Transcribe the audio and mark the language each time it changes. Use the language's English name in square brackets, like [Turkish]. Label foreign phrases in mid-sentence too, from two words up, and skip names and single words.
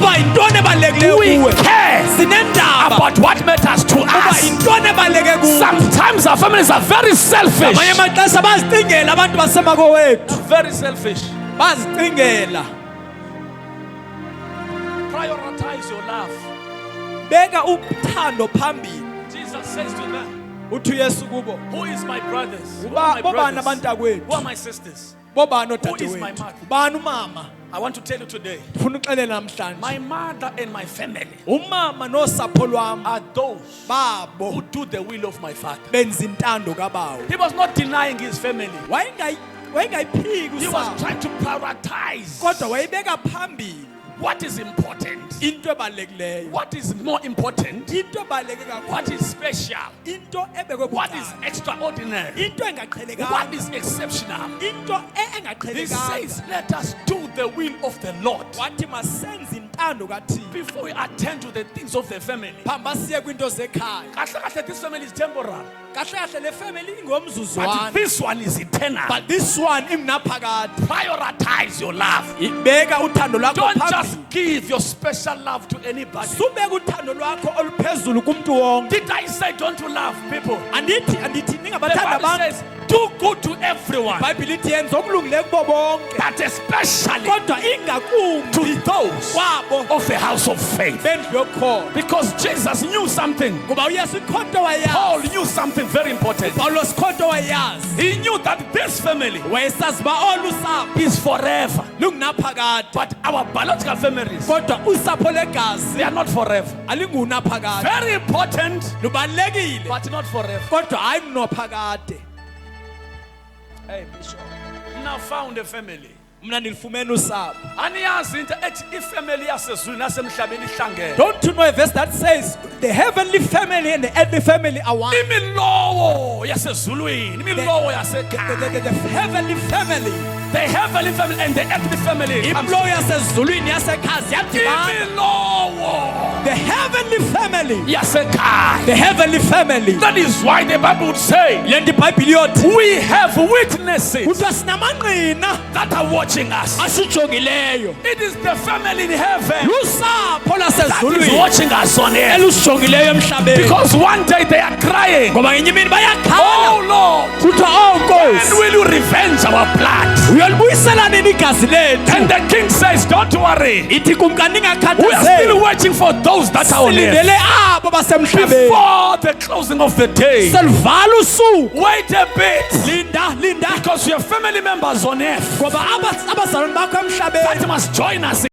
[Xhosa] uba yintoni ebalulekileyo [English] We [Xhosa] kuwe [English] care [Xhosa] sinendaba [English] about what matters to [Xhosa] uba [English] us. [Xhosa] yintoni ebaluleke kuwe [English] Sometimes our families are very selfish. [Xhosa] ngamanye amaxesha bazicingela abantu basemakowethu [English] Very selfish. [Xhosa] bazicingela [English] Prioritize your love. [Xhosa] beka uthando phambili [English] Jesus says to them, [Xhosa] uthi uyesu kubo [English] who is my brothers? Who are my [Xhosa] bobani [English] brothers? [Xhosa] abantakwethu [English] Who are my sisters? [Xhosa] bobani [English] Who is my [Xhosa] odadewethu [English] mother? [Xhosa] bani umama [English] I want to tell you today, [Xhosa] ndifuna uxelela namhlanje [English] my mother and my family [Xhosa] umama nosapho lwam [English] are those [Xhosa] babo [English] who do the will of my father. [Xhosa] benza intando kabawo [English] He was not denying his family. [Xhosa] wayengayiphiki [English] He was [Xhosa] usapho [English] trying to prioritize [Xhosa] kodwa wayibeka phambili [English] what is important. [Xhosa] into ebalulekileyo [English] What is more important? [Xhosa] into ebaluleke kakhulu [English] What is special? [Xhosa] into ebekwe [English] What is [Xhosa] bucala [English] extraordinary? [Xhosa] into [English] What [Xhosa] engaqhelekanga [English] is exceptional? [Xhosa] into [English] He [Xhosa] engaqhelekanga [English] says, let us do the will of the Lord. [Xhosa] wathi masenze intando kathixo [English] Before we attend to the things of the family. [Xhosa] phamba siye kwiinto zekhaya Kahle kahle, [English] this family is temporal. [Xhosa] kahle kahle le family [English] But [Xhosa] ingomzuzwana [English] this one is eternal. but this one imnaphakade Prioritize your love. [Xhosa] ibeka uthando lwakho [English] Don't [Xhosa] phambili [English] just give your special love to anybody. [Xhosa] subeka uthando lwakho oluphezulu kumntu wonke [English] Did I say don't love people? [Xhosa] andithi [English] The [Xhosa] ningabathanda [English] Bible [Xhosa] abantu [English] says do good to everyone, [Xhosa] ibhayibhile ithi yenza okulungileyo kubo bonke [English] but especially [Xhosa] kodwa ingakumbi [English] to those [Xhosa] kwabo [English] of the house of faith. [Xhosa] bendlu yokukholwa [English] Because Jesus knew something. [Xhosa] ngoba uyesu ikhonto Paul wayazi [English] knew something very important. [Xhosa] pawulos ikhonto wayazi [English] He knew that this family [Xhosa] wayesazi uba olu sapho [English] is forever. [Xhosa] lungunaphakade [English] But our biological families, [Xhosa] kodwa usapho legazi [English] they are not forever. [Xhosa] alingunaphakade [English] Very important, [Xhosa] lubalulekile [English] but not forever. [Xhosa] kodwa hayi kunophakade [English] Hey, Bishop. Now found a family. [Xhosa] mna ndilifumene usapho Aniyazi into ethi ifamily yasezulwini nasemhlabeni ihlangene. [English] don't you know a verse that says the heavenly family and the earthly family are one [Xhosa] Imilowo yasezulwini, imilowo yasekhaya. [English] the heavenly family The heavenly family and the earthly family. [Xhosa] imlowo yasezulwini yasekhaya ziyadibana Imilowo [English] the heavenly family [Xhosa] yasekhaya. [English] the heavenly family That is why the Bible would say, [Xhosa] le nto ibhayibhile yothi [English] we have witnesses [Xhosa] kuthiwa sinamangqina [English] that are watching us. [Xhosa] asijongileyo [English] It is the family in heaven [Xhosa] lusapho [English] that is [Xhosa] lasezulwini [English] watching us on earth. [Xhosa] elusijongileyo emhlabeni [English] Because one day they are crying, [Xhosa] ngoba ngenye imini oh bayakhala [English] Lord, [Xhosa] kuthiwa oh [English] when [Xhosa] nkosi [English] will you revenge our blood? [Xhosa] uyolibuyisela nini igazi lethu [English] And the king says, don't worry. [Xhosa] ithi kumka [English] We are [Xhosa] ningakhathazeki [English] still waiting for those that are on earth. [Xhosa] silindele abo basemhlabeni [English] Before the closing of the day. [Xhosa] selivala usuku [English] Wait a bit. [Xhosa] linda [English] Because we have family members on earth [Xhosa] ngoba abazalwane bakho emhlabeni [English] that must join us